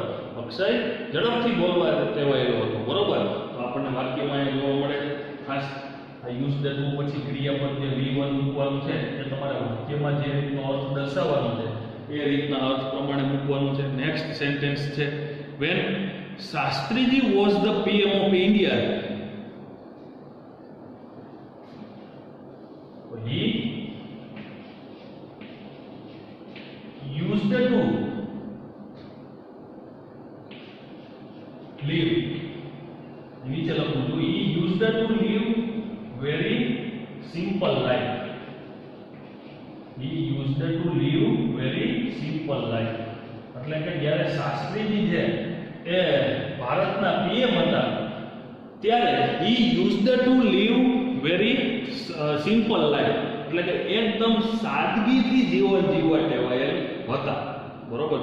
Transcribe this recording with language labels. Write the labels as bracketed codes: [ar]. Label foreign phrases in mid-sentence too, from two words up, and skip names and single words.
[gu] અક્ષય ઝડપથી બોલવા ટેવાયેલો હતો, બરોબર. તો આપણને વાક્યમાં એ જોવા મળે છે ખાસ આ [en] used to [gu] પછી ક્રિયાપદ જે V1 મૂકવાનું છે એ તમારા વાક્યમાં જે રીતનો અર્થ દર્શાવવાનો છે એ રીતના અર્થ પ્રમાણે મૂકવાનું છે. [en] Next sentence છે when શાસ્ત્રીજી was the PM of India, he used to live, [gu] નીચે લખું છું, [en] he used to live very simple life. He used to live very simple life. [gu] એટલે કે જ્યારે શાસ્ત્રીજી છે એ ભારતના પીએમ હતા ત્યારે [en] he used to live very simple life, [gu] એટલે કે એકદમ સાદગીથી જીવન જીવવા ટેવાયેલ હતા. બરોબર.